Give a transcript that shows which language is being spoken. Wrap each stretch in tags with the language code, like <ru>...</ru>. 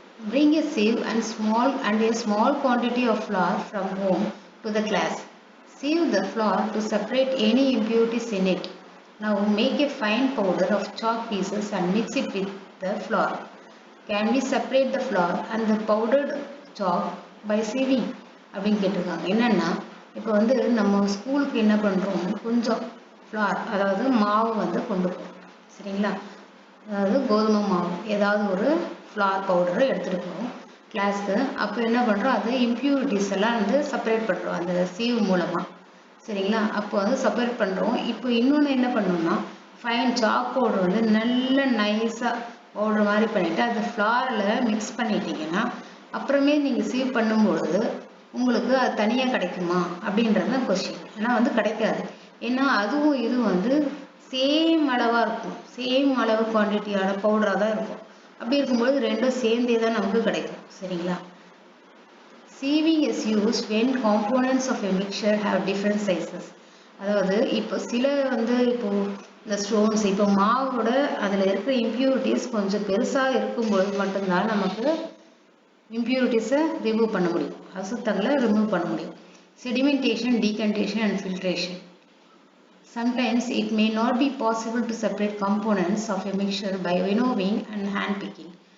<en>Bring a sieve and a small quantity of flour from home to the class. Sieve the flour to separate any impurities in it. Now make a fine powder of chalk pieces and mix it with the flour. Can we separate the flour and the powdered chalk by sieving?</en> <ta>அப்படின்னு கேட்டிருக்காங்க. என்னென்னா, இப்போ வந்து நம்ம ஸ்கூலுக்கு என்ன பண்ணுறோம், கொஞ்சம் ஃப்ளார், அதாவது மாவு வந்து கொண்டு போகிறோம் சரிங்களா. அதாவது கோதுமை மாவு, ஏதாவது ஒரு ஃப்ளார் பவுடரை எடுத்துகிட்டு போகிறோம். கிளாஸ்க்கு. அப்போ என்ன பண்ணுறோம், அது இம்ப்யூரிட்டிஸ் எல்லாம் வந்து செப்பரேட் பண்ணுறோம் அந்த சீவ் மூலமாக. சரிங்களா? அப்போ வந்து செப்பரேட் பண்ணுறோம். இப்போ இன்னொன்று என்ன பண்ணணும்னா, ஃபைன் சாக் பவுடர் வந்து நல்ல நைஸாக பவுடர் மாதிரி பண்ணிவிட்டு அது ஃப்ளாரில் மிக்ஸ் பண்ணிட்டீங்கன்னா அப்புறமே நீங்கள் சீவ் பண்ணும்பொழுது உங்களுக்கு அது தனியாக கிடைக்குமா அப்படின்றது தான் கொஸ்டின். ஏன்னா வந்து கிடைக்காது. ஏன்னா அதுவும் இதுவும் வந்து சேம் அளவாக இருக்கும், சேம் அளவு குவான்டிட்டியான பவுடராக தான் இருக்கும். அப்படி இருக்கும்போது ரெண்டும் சேர்ந்தே தான் நமக்கு கிடைக்கும். சரிங்களா?</ta> <en>Sieving is used when components of a mixture have different sizes.</en> <ta>அதாவது இப்போ சில வந்து இப்போ இந்த ஸ்டோன்ஸ் இப்போ மாவோட அதில் இருக்கிற இம்ப்யூரிட்டிஸ் கொஞ்சம் பெருசாக இருக்கும்பொழுது மட்டும்தான் நமக்கு இம்ப்யூரிட்டிஸை ரிமூவ் பண்ண முடியும், அசுத்தங்களை ரிமூவ் பண்ண முடியும்.</ta> <en>Sedimentation, decantation and filtration. Sometimes it may not be possible to separate components of a mixture by winnowing and hand picking.</en>